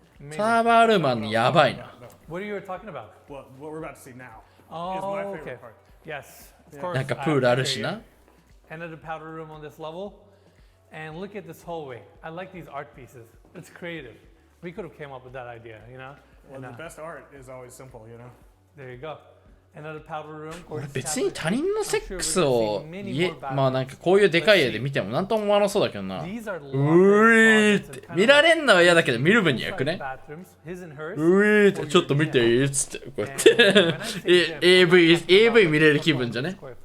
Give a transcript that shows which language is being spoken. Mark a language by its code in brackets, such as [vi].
[ja] サーバールームあるのやばいな。 [en] What are you talking about? What we're about to see now is my favorite part. Yes. [ja] なんかプールあるしな。 [en] Another powder room on this level, and look at this hallway. I like these art pieces. It's creative. We could have came up with that idea, you know. Well, the best art is always simple, you know. There you go. Another powder room. [ja] 別に他人のセックスをまあなんかこういうでかい家で見てもなんとも思わなそうだけどな。うーって見られんのは嫌だけど見る分にはよくね。うーってちょっと見ていいっつってこうやって AV 見れる気分じゃね。